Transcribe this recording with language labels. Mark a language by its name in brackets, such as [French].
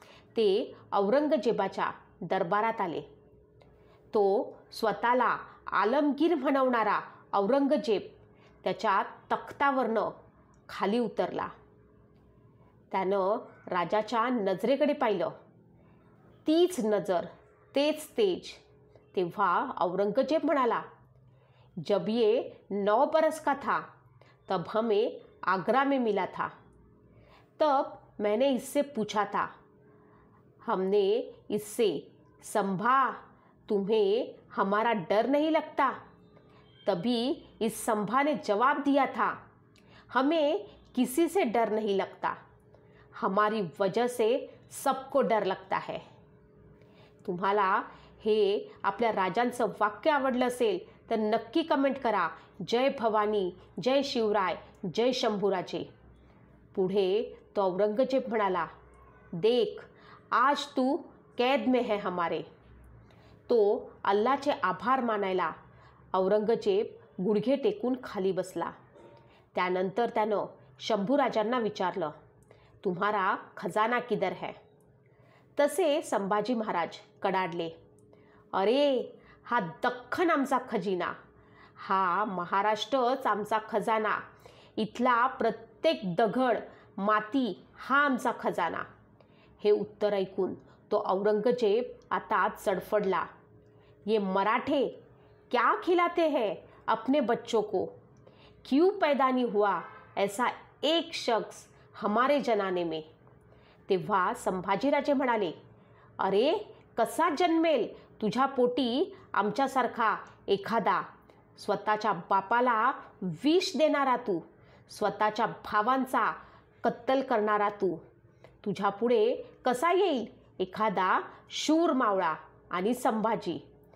[Marathi] ते औरंगजेबाच्या दरबारात आले. तो स्वतःला आलमगीर म्हणवणारा औरंगजेब त्याच्या तख्तावरनं खाली उतरला. त्यानं राजाच्या नजरेकडे पाहिलं. तीच नजर, तेच तेज. तेव्हा औरंगजेब म्हणाला, [Hindi] जब ये 9 बरस का था तब हमें आगरा में मिला था. तब मैंने इससे पूछा था, हमने इससे संभा, तुम्हें हमारा डर नहीं लगता. तभी इस संभा ने जवाब दिया था, हमें किसी से डर नहीं लगता, हमारी वजह से सबको डर लगता है. [Marathi] तुम्हाला हे आपल्या राजांचं वाक्य आवडलं असेल तर नक्की कमेंट करा. जय भवानी, जय शिवराय, जय शंभूराजे. पुढे तो औरंगजेब म्हणाला, [Hindi] देख आज तू कैद में है हमारे. [Marathi] तो अल्लाचे आभार मानायला औरंगजेब गुडघे टेकून खाली बसला. त्यानंतर त्यानं शंभूराजांना विचारलं, [Hindi] तुम्हारा खजाना किधर है. [Marathi] तसे संभाजी महाराज कडाडले, अरे हा दख्खन आमचा खजिना, हा महाराष्ट्रच आमचा खजाना, इथला प्रत्येक दगड माती हा आमचा खजाना. हे उत्तर ऐकून तो औरंगजेब आता चडफडला. [Hindi] ये मराठे क्या खिलाते हैं अपने बच्चों को. क्यों पैदा नहीं हुआ ऐसा एक शख्स हमारे जनाने में. [Marathi] तेव्हा संभाजीराजे म्हणाले, अरे कसा जन्मेल तुझ्या पोटी आमच्यासारखा एखादा. स्वतःच्या बापाला विष देणारा तू, स्वतःच्या भावांचा कत्तल करणारा तू. तुझ्या पुढे कसा येईल एखादा शूर मावळा आणि संभाजी.